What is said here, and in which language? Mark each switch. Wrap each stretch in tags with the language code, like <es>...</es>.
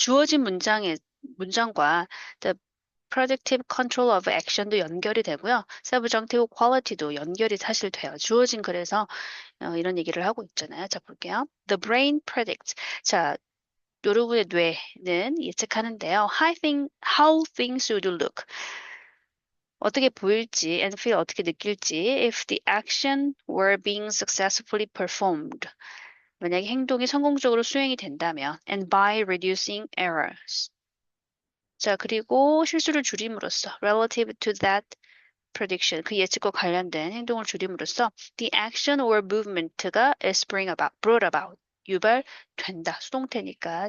<ko>주어진 문장과</ko> <en>the predictive control of action</en> <ko>도 연결이 되고요. subjunctive quality도 연결이 사실 돼요. 주어진 글에서 이런 얘기를 하고 있잖아요.</ko> <en>자,</en> <ko>볼게요.</ko> <en>The brain predicts.</en> <ko>자, 여러분의 뇌는 예측하는데요.</ko> <en>How things would look.</en> <ko>어떻게 보일지</ko> <en>and feel</en> <ko>어떻게 느낄지</ko> <en>if the action were being successfully performed.</en> <ko>만약에 행동이 성공적으로 수행이 된다면</ko> <en>and by reducing errors.</en> <ko>자, 그리고 실수를 줄임으로써</ko> <en>relative to that prediction,</en> <ko>그 예측과 관련된 행동을 줄임으로써</ko> <en>the action or movement</en> <ko>가</ko> <en>is brought about,</en> <ko>유발된다. 수동태니까.</ko>